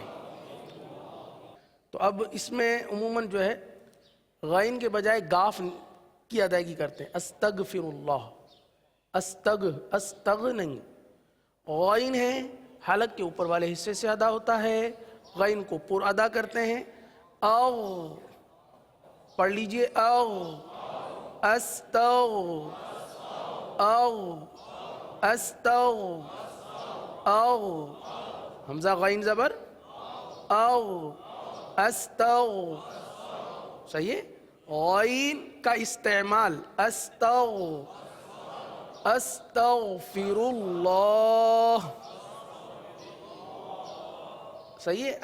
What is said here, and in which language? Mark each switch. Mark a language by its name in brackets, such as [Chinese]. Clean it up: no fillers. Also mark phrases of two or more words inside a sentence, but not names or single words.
[Urdu] تو اب اس میں عموماً جو ہے غین کے بجائے گاف کی ادائیگی کرتے ہیں. [Arabic] استغفر اللہ، [Urdu] استغ نہیں، غین ہے حلق کے اوپر والے حصے سے ادا ہوتا ہے، غین کو پر ادا کرتے ہیں. اغ پڑھ لیجئے اغ، استغ اغ استغ اغ، حمزہ غین زبر اغ استغ. صحیح ہے. غین کا استعمال استغ، [Arabic] استغفر اللہ. [Urdu] صحیح ہے.